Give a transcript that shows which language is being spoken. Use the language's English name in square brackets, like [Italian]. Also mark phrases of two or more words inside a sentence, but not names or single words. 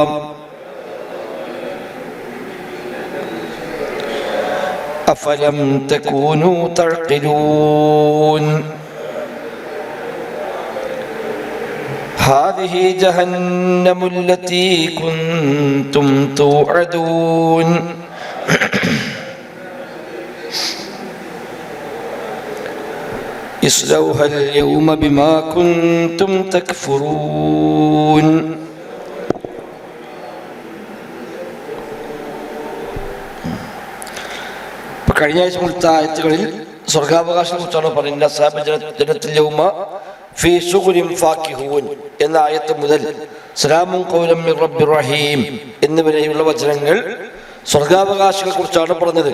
[Arabic] أفلم تكونوا تعقلون هذه جهنم التي كنتم توعدون اصلوها اليوم بما كنتم تكفرون. [Malayalam] കഴിഞ്ഞ ആഴ്ച മുഴുത്ത ആയത്തുകളിൽ സ്വർഗാവകാശം കുറിച്ചാണ് പറയുന്നത്. എന്ന ആയത്ത് മുതൽ [Arabic] سلام قولا من رب رحيم [Malayalam] എന്നിവരെയുള്ള വചനങ്ങൾ സ്വർഗാവകാശികളെ കുറിച്ചാണ് പറഞ്ഞത്.